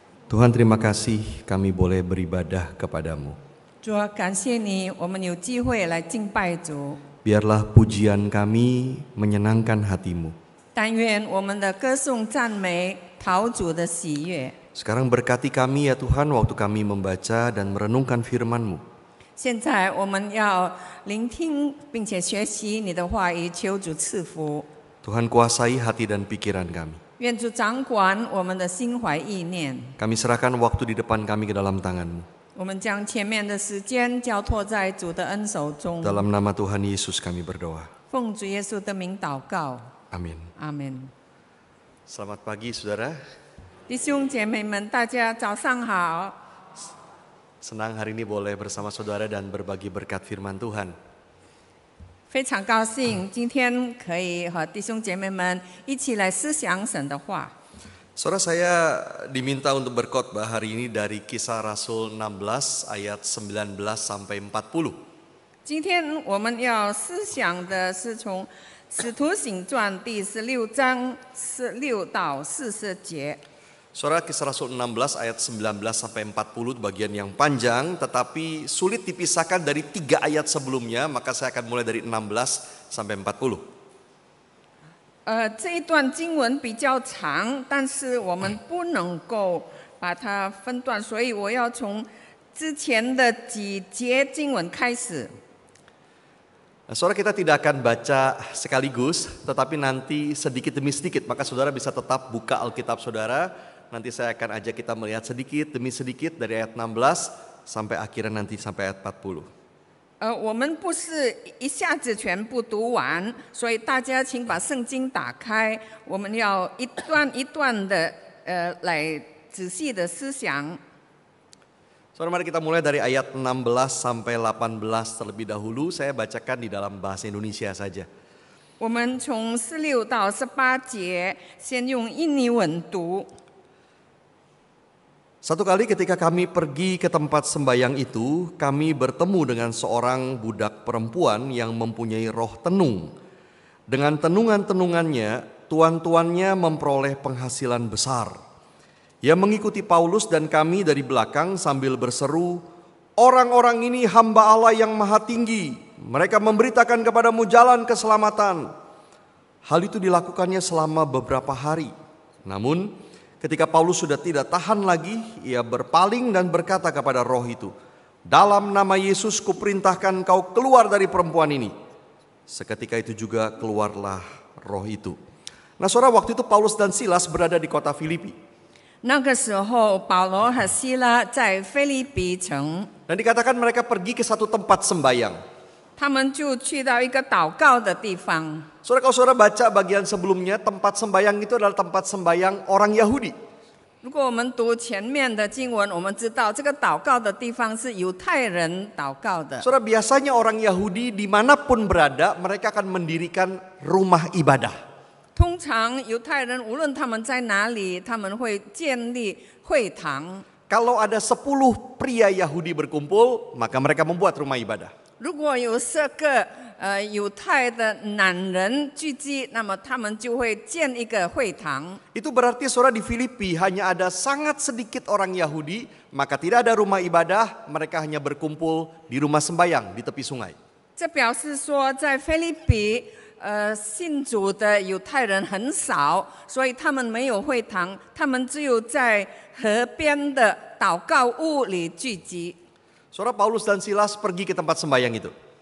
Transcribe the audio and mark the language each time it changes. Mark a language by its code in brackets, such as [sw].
[id] Tuhan, terima kasih kami boleh beribadah kepadamu. [zh] 主啊，感谢你，我们有机会来敬拜主。 [id] Biarlah pujian kami menyenangkan hatimu. [zh] 但愿我们的歌颂赞美讨主的喜悦。 [id] Sekarang berkati kami ya Tuhan waktu kami membaca dan merenungkan firman-Mu. [zh] 现在我们要聆听并且学习你的话语，求主赐福。 [id] Tuhan, kuasai hati dan pikiran kami. [zh] 愿主掌管我们的心怀意念。 [id] Kami serahkan waktu di depan kami ke dalam tangan-Mu. [zh] 我们将前面的时间交托在主的恩手中。 [id] Dalam nama Tuhan Yesus kami berdoa. [zh] 奉主耶稣的名祷告， [id] Amin. [zh] 阿门。 [id] Selamat pagi saudara. [zh] 弟兄姐妹们，大家早上好。 [id] Senang hari ini boleh bersama saudara dan berbagi berkat firman Tuhan. [zh] 非常高兴今天可以和弟兄姐妹们一起来思想神的话。 [id] Saudara, saya diminta untuk berkhotbah hari ini dari Kisah Rasul 16 ayat 19 sampai 40. [zh] 今天我们要思想的是从《使徒行传》第16章16到40节。 [id] Saudara, Kisah Rasul 16 ayat 19 sampai 40 bagian yang panjang tetapi sulit dipisahkan dari 3 ayat sebelumnya, maka saya akan mulai dari 16 sampai 40. [zh] 这一段经文比较长，但是我们不能够把它分段，所以我要从之前的几节经文开始。 [id] Nah, saudara, kita tidak akan baca sekaligus tetapi nanti sedikit demi sedikit, maka saudara bisa tetap buka Alkitab saudara. Nanti saya akan ajak kita melihat sedikit demi sedikit dari ayat 16 sampai akhirnya nanti sampai ayat 40. [zh] 我们不是一下子全部读完，所以大家请把圣经打开，我们要一段一段的来仔细的思想。 [id] Saudara, mari kita mulai dari ayat 16 sampai 18 terlebih dahulu. Saya bacakan di dalam bahasa Indonesia saja. [zh] 我们从16到18节，先用印尼文读。 [id] Satu kali ketika kami pergi ke tempat sembayang itu, kami bertemu dengan seorang budak perempuan yang mempunyai roh tenung. Dengan tenungan-tenungannya, tuan-tuannya memperoleh penghasilan besar. Ia mengikuti Paulus dan kami dari belakang sambil berseru, "Orang-orang ini hamba Allah yang maha tinggi. Mereka memberitakan kepadamu jalan keselamatan." Hal itu dilakukannya selama beberapa hari. Namun, ketika Paulus sudah tidak tahan lagi, ia berpaling dan berkata kepada roh itu, "Dalam nama Yesus kuperintahkan kau keluar dari perempuan ini." Seketika itu juga keluarlah roh itu. Nah, saudara, waktu itu Paulus dan Silas berada di kota Filipi. [zh] 那个时候，保罗和希拉在腓立比城， [id] Dan dikatakan mereka pergi ke satu tempat sembayang. [zh] 他们就去到一个祷告的地方。 [id] Saudara, kalau saudara baca bagian sebelumnya, tempat sembayang itu adalah tempat sembayang orang Yahudi. [zh] 如果我们读前面的经文，我们知道这个祷告的地方是犹太人祷告的。 [id] Saudara, biasanya orang Yahudi dimanapun berada, mereka akan mendirikan rumah ibadah. [zh] 通常犹太人无论他们在哪里，他们会建立会堂。 [id] Kalau ada 10 pria Yahudi berkumpul, maka mereka membuat rumah ibadah. [zh] 如果有10个犹太的男人聚集，那么他们就会建一个会堂。 [id] Itu berarti saudara di Filipi hanya ada sangat sedikit orang Yahudi, maka tidak ada rumah ibadah, mereka hanya berkumpul di rumah sembayang di tepi sungai. [zh] 这表示说，在腓立比，信主的犹太人很少，所以他们没有会堂，他们只有在河边的祷告屋里聚集。 [id] Saudara, Paulus dan Silas pergi ke tempat sembayang itu.